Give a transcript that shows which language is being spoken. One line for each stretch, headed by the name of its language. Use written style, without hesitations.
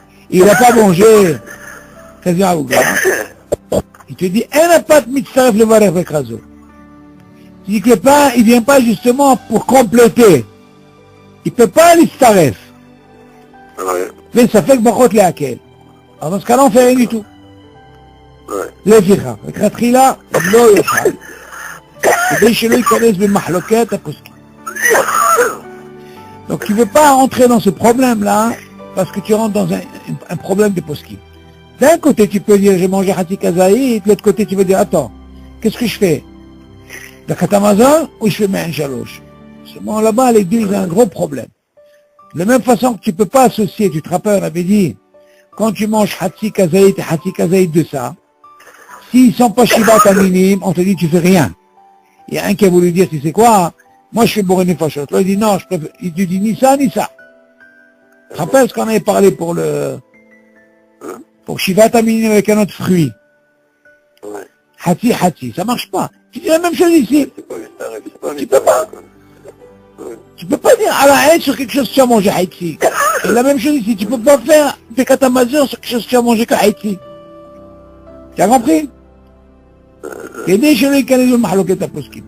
French: Il n'a pas mangé kazaïd Il te dit, un pat mitzaref le varech bekrazo. Tu dis que le pain, il vient pas justement pour compléter. Il peut pas l'istaref. Ouais. Mais ça fait que brachot le hakel. Alors dans ce cas-là, on fait rien du tout. Ouais.
Hebrew: לפיכך, לכתחילה לא יאכל, כדי שלא ייכנס במחלוקת הפוסקים.
French: Donc tu ne veux pas rentrer dans ce problème-là, parce que tu rentres dans un problème de poskim. D'un côté, tu peux dire, j'ai mangé Hatzi Kazaït, de l'autre côté, tu veux dire, attends, qu'est-ce que je fais? La Katamazon ou je fais Me'en Shalosh? Ce moment là-bas, les deux, ils ont un gros problème. De la même façon que tu ne peux pas associer, tu te rappelles, on avait dit, quand tu manges Hatzi Kazaït et Hatzi Kazaït de ça, s'ils ne sont pas Shivat Aminim, on te dit, tu fais rien. Il y a un qui a voulu dire, tu sais quoi, moi je fais Boré Nefashot. Là, il dit, non, je préfère, il te dit ni ça, ni ça. Tu te rappelles ce qu'on avait parlé pour Shivat Aminim avec un autre fruit? Ouais. Hatzi, Hatzi, ça marche pas. Tu dis la même chose ici. C'est pas l'istaref, c'est pas Tu peux pas. Tu peux pas dire à la haine sur quelque chose que tu as mangé Haïti. Et la même chose ici, tu peux pas faire des katamazur sur quelque chose que tu as mangé que Haïti. Tu as compris?
Hebrew: כדי שלא ייכנס במחלוקת הפוסקים.